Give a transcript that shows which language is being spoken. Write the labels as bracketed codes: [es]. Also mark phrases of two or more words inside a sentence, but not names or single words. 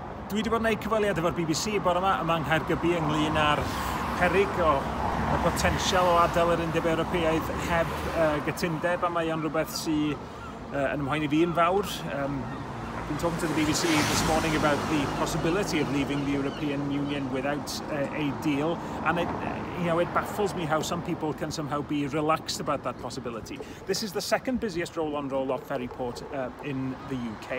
[cy] Dwi wedi bod yn gwneud cyfweliad efo'r BBC bore yma yng Caergybi ynglyn â'r peryg o y potensial o adael yr Undeb Ewropeaidd heb gytundeb, a mae o'n rhywbeth sy'n yn ymhoeni fi yn fawr. [en] I've been talking to the BBC this morning about the possibility of leaving the European Union without a deal, and it baffles me how some people can somehow be relaxed about that possibility. This is the second busiest roll-on roll-off ferry port in the UK.